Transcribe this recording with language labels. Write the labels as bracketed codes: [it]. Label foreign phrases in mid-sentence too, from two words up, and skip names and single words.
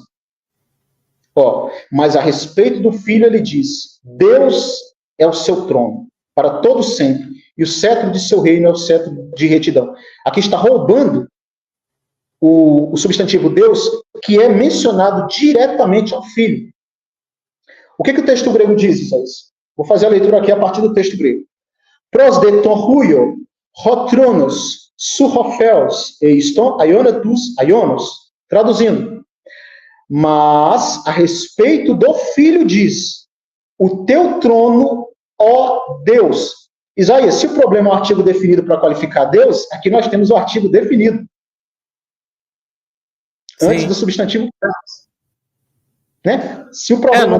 [pt] Mas a respeito do Filho, ele diz, Deus é o seu trono, para todo sempre, e o cetro de seu reino é o cetro de retidão. Aqui está roubando o substantivo Deus, que é mencionado diretamente ao Filho. O que o texto grego diz, Isaías? Vou fazer a leitura aqui a partir do texto grego. [el] Πρὸς δὲ τὸν υἱόν, ὁ θρόνος, σου ὁ θεὸς, εἰς τὸν, αἰῶνα τοῦ, αἰῶνος. [pt] Traduzindo. Mas, a respeito do Filho diz, o teu trono, ó Deus. Isaías, se o problema é um artigo definido para qualificar Deus, aqui nós temos o artigo definido. Antes do substantivo. Né? Se o problema